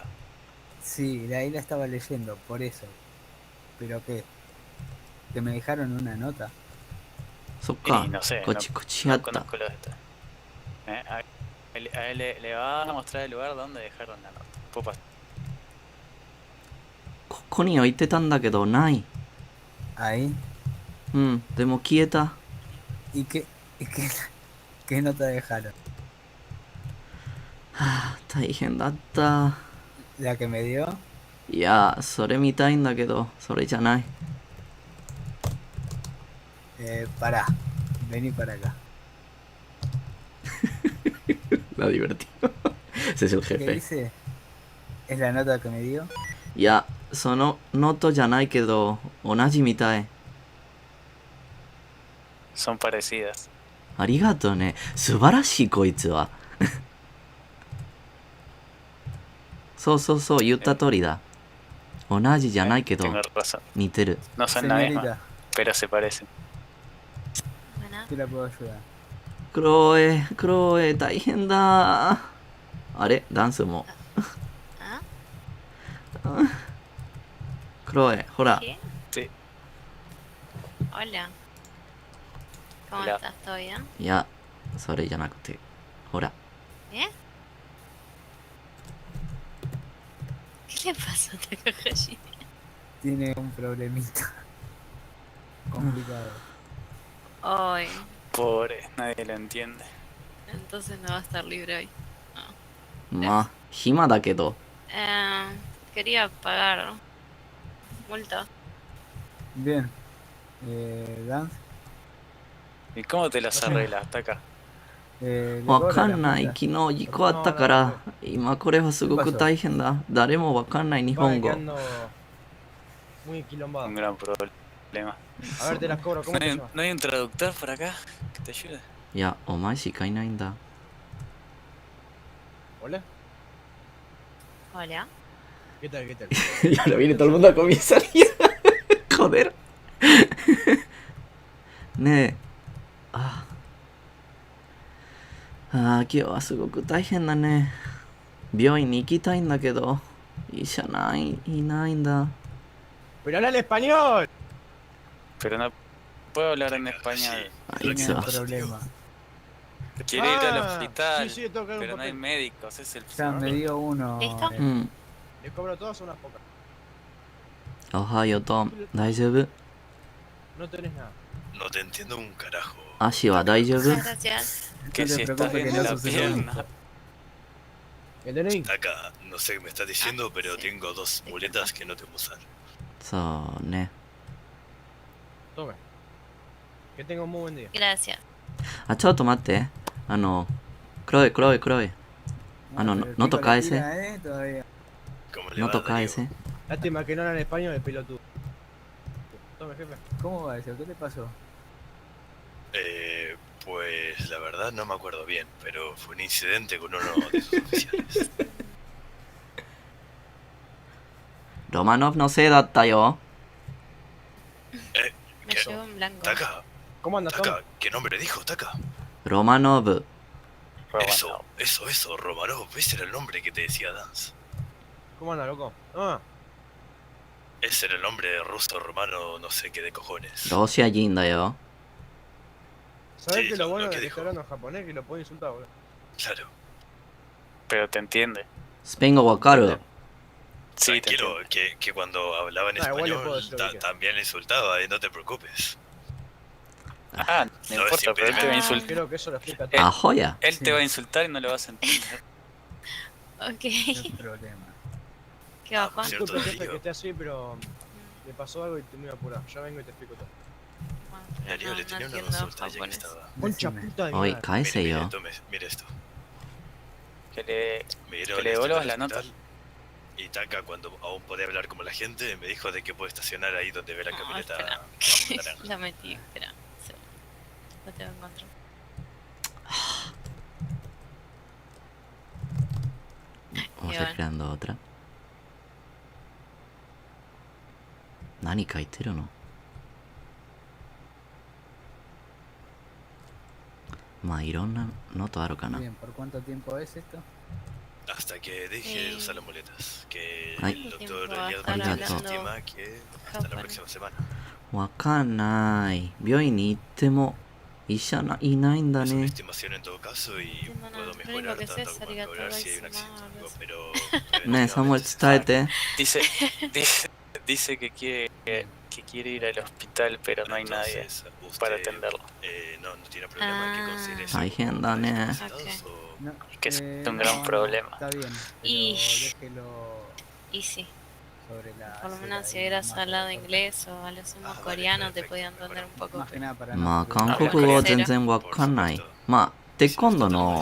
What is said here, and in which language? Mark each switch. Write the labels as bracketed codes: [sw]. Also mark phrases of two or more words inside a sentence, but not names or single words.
[es] Sí, ahí la estaba leyendo, por eso. ¿Pero qué? ¿Que me dejaron una nota? Y no sé, no conozco los detalles. A él le va a mostrar el lugar donde dejaron la nota. Pupa. [ja] ここに置いてたんだけどない。 [es] Ahí. [ja] うん、でも消えた。 [es] ¿Y qué nota dejaron? [ja] はあ、大変だった。 [es] ¿La que me dio? [ja] いや、それ見たいんだけど、それじゃない。 [es] Pará, vení para acá. La divertido. Ese es el jefe. ¿Qué dice? ¿Es la nota que me dio? [ja] いや、そのノートじゃないけど、同じみたい。 [es] Son parecidas. [ja] ありがとうね。素晴らしいこいつは。そうそうそう、言った通りだ。同じじゃないけど、似てる。 [es] No son la misma, pero se parecen. ¿Qué la puedo ayudar? [ja] クロエ、大変だ。あれダンスも。クロエ、ほら。 [es] Sí. Hola. ¿Cómo estás? ¿Todo bien? [ja] いや、それじゃなくて、ほら。 [es] ¿Eh? ¿Qué le pasó a Takahashi? Tiene un problemita. Complicado. Ay. Pobre, nadie lo entiende. Entonces no va a estar libre hoy. [ja] まあ、暇だけど。 [es] Quería pagar multa. Bien. ¿Dance? ¿Y cómo te las arreglas? Hasta acá. [ja] わかんない。昨日事故あったから、今これはすごく大変だ。誰もわかんない日本語。 [es] Muy quilombado. Un gran problema. A ver, te las cobro. ¿Cómo te llamas? ¿No hay un traductor por acá que te ayude? [ja] いや、お前しかいないんだ。 [es] Hola. Hola. ¿Qué tal? ¿Qué tal? Y ahora viene todo el mundo a comisaría. Joder. [ja] ねえ。ああ、今日はすごく大変だね。病院に行きたいんだけど、医者いないんだ。 [es] ¡Pero habla en español! Pero no puedo hablar en español. Tiene un problema. Quiere ir al hospital, sí, tengo que dar un pero no hay papel. médicos, es el Ya me dio uno. ¿Listo? [ja] うん。 [es] Les cobro todas o unas pocas. [ja] おはようトム。大丈夫？ [es] No tenés nada. No te entiendo un carajo. [ja] 足は大丈夫？ [es] Muchas gracias. Que No te si estás preocupes bien que de no la sucede pierna. ¿El DNI? Acá, no sé qué me estás diciendo, pero tengo dos muletas que no te puedo usar. [ja] そうね。 [es] Tome. Que tenga un muy buen día. Gracias. [ja] あ、ちょっと待って。クロエ。ノト返せ。 [es] ¿Cómo le [ja] ノ [es] va, [ja] ト返 [es] Darío? [ja] せ。 [es] Lástima que no hablan español, el pelotudo. Tome, jefe. ¿Cómo va eso? ¿Qué te pasó? Pues la verdad no me acuerdo bien, pero fue un incidente con uno de sus oficiales. [ja] ロマノフのせいだったよ。 [es] Me llevo en blanco. Taka, ¿Cómo andas, Tom? Taka, ¿qué nombre dijo Taka? [ja] ロマノブ。 [es] Eso, Romanov, ese era el nombre que te decía Dance. ¿Cómo andas, loco? Ah, Ese era el nombre ruso, romano, no sé qué de cojones. [ja] ロシア人だよ。 [es] ¿sabés Sí, que lo lo bueno que de que dijo. está hablando japonés que lo puede insultar, boludo? Claro. Pero te entiende. [ja] スペイン語わかる？ [es] Sí, te Tranquilo, entiende. que cuando hablaba en igual le puedo español decir lo que también le insultaba, no te preocupes. Ah, no No es importa, pero él te va a impedimento. insultar. Creo que eso lo explica todo. Ah, joya. Él te va a insultar y no lo vas a entender. Ok. No hay problema. ¿Qué va, Juan? Cierto, Disculpe, jefe, Darío. que esté así, pero le pasó algo y estoy muy apurado. Ya vengo y te explico todo. Darío le tenía una entiendo consulta ya que japonés. estaba. Concha puta de mi [ja] おい、 [es] madre. [ja] 返せ [es] Mire, [ja] よ。 [es] tome, mire esto. Que le Me dieron Que le esto devuelvas al la hospital, nota. Y Taka, cuando aún podía hablar como la gente, me dijo de que puede estacionar ahí donde ve la No, camioneta espera. naranja. La metí, espera. Sí. Lo tengo que encontrar. [ja] おしゃれんだオトラ。何書いてるの？まあいろんなノートあるかな。 [es] Bien, ¿por cuánto tiempo es esto? Hasta que deje de usar las muletas. Que Ay. el doctor Tiempo Eliad a estar Martínez hablando estima que hasta la japonés. próxima semana. [ja] わかんない病院に行っても医者いないんだ [es] Es una [ja] ね [es] estimación en todo caso y Entiendo puedo nada. Lo único mejorar que sé tanto es como [ja] arigatou [es] mejorar si hay un [ja] gozaimashita. [es] accidente, pero [ja] ねえサムエル [es] preventivamente [ja] 伝えて [es] Dice que quiere ir al hospital, pero no hay nadie Entonces, usted, para atenderlo. no tiene problema en que considere eso [ja] 大変だ [es] como [ja] ね [es] discapacitados o- No, Y que es un no, gran no, problema. está bien, pero Y- déjelo Y sí, sobre la... por lo acera menos si y hubieras más hablado por la inglés o a lo sumo vale, coreano te perfecto, podía me entender un parece. poco. más que nada para [ja] まあ [es] no... [ja] 韓国語は全然わかんないまあテコンドの